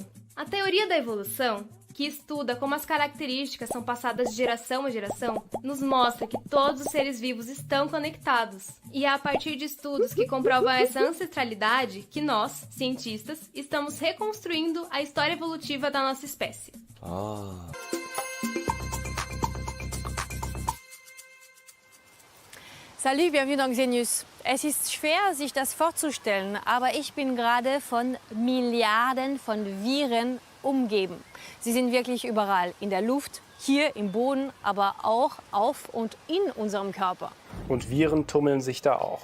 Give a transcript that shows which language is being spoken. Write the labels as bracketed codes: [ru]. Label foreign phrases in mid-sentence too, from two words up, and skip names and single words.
[pt] A teoria da evolução, que estuda como as características são passadas de geração a geração, nos mostra que todos os seres vivos estão conectados. E é a partir de estudos que comprovam essa ancestralidade que nós, cientistas, estamos reconstruindo a história evolutiva da nossa espécie. [fr] Salut, bienvenue dans Xenius. [de] Es ist schwer, sich das vorzustellen, aber ich bin gerade von Milliarden von Viren umgeben. Sie sind wirklich überall, in der Luft, hier im Boden, aber auch auf und in unserem Körper. Und Viren tummeln sich da auch.